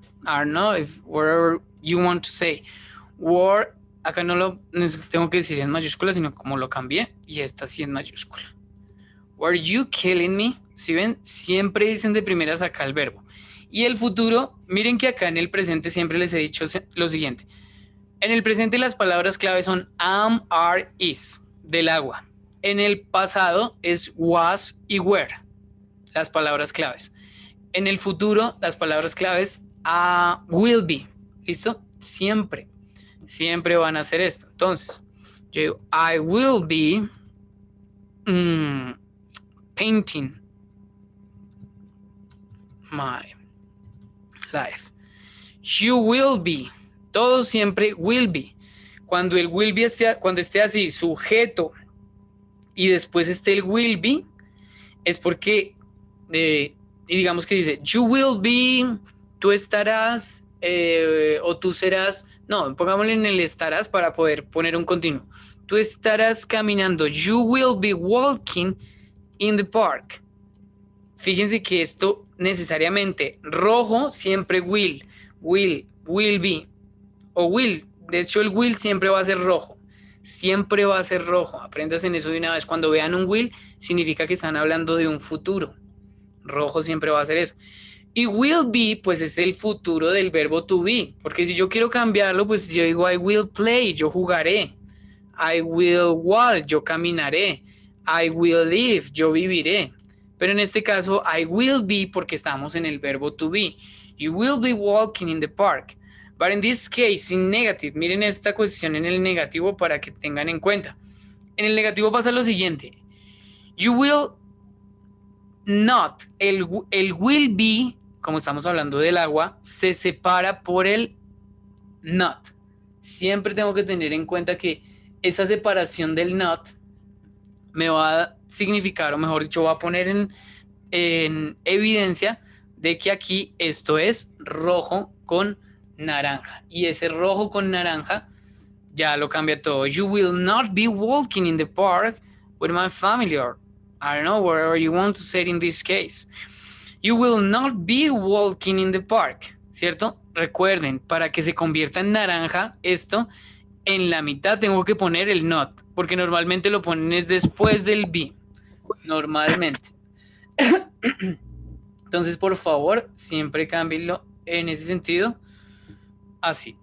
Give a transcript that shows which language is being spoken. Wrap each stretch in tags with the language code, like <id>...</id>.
<en>I don't know, whatever you want to say.</en> <es>Were, acá no lo tengo que decir en mayúscula, sino como lo cambié, y esta sí en mayúscula.</es> <en>Were you killing me?</en> <es>Si ven, siempre dicen de primeras acá el verbo. Y el futuro, miren que acá en el presente siempre les he dicho lo siguiente. En el presente las palabras clave son am, are, is, del agua. En el pasado es was y were, las palabras claves. En el futuro, las palabras claves will be. ¿Listo? Siempre van a hacer esto. Entonces, yo digo,</es> <en>I will be painting my life. You will be.</en> <es>Todo siempre</es> <en>will be.</en> <es>Cuando el will be cuando esté así, sujeto, y después esté el will be, es porque, y digamos que dice,</es> <en>you will be,</en> <es>tú estarás, o tú serás, no, pongámosle en el estarás para poder poner un continuo. Tú estarás caminando,</es> <en>you will be walking in the park.</en> <es>Fíjense que esto necesariamente, rojo siempre will be, o will, de hecho el will siempre va a ser rojo. Siempre va a ser rojo. Aprendas en eso de una vez. Cuando vean un will, significa que están hablando de un futuro. Rojo siempre va a ser eso. Y will be, pues es el futuro del verbo to be. Porque si yo quiero cambiarlo, pues yo digo</es> <en>I will play,</en> <es>yo jugaré.</es> <en>I will walk,</en> <es>yo caminaré.</es> <en>I will live,</en> <es>yo viviré. Pero en este caso, I will be porque estamos en el verbo to be.</es> <en>You will be walking in the park. But in this case, in negative,</en> <es>miren esta cuestión en el negativo para que tengan en cuenta. En el negativo pasa lo siguiente.</es> <en>You will not,</en> <es>el will be, como estamos hablando del agua, se separa por el not. Siempre tengo que tener en cuenta que esa separación del not me va a significar, o mejor dicho, va a poner en evidencia de que aquí esto es rojo con naranja. Y ese rojo con naranja ya lo cambia todo.</es> <en>You will not be walking in the park with my family, or I don't know, wherever you want to say it in this case. You will not be walking in the park,</en> <es>¿cierto? Recuerden, para que se convierta en naranja esto, en la mitad tengo que poner el not, porque normalmente lo ponen es después del be, normalmente. Entonces, por favor, siempre cámbienlo en ese sentido. Así.</es>